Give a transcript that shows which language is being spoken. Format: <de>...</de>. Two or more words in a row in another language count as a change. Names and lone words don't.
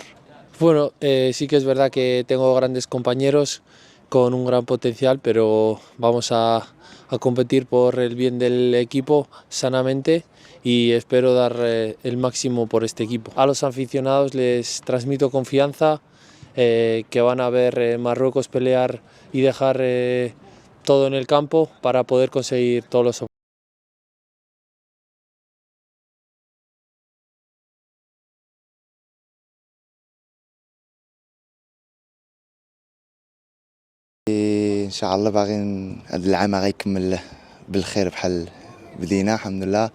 <es>Bueno, sí que es verdad que tengo grandes compañeros con un gran potencial, pero vamos a competir por el bien del equipo sanamente y espero dar el máximo por este equipo. A los aficionados les transmito confianza, que van a ver Marruecos pelear y dejar todo en el campo para poder conseguir todos los objetivos.</es> <ar>ان شاء الله باغيين هذا العام غيكمل بالخير بحال بدينا الحمد لله.</ar>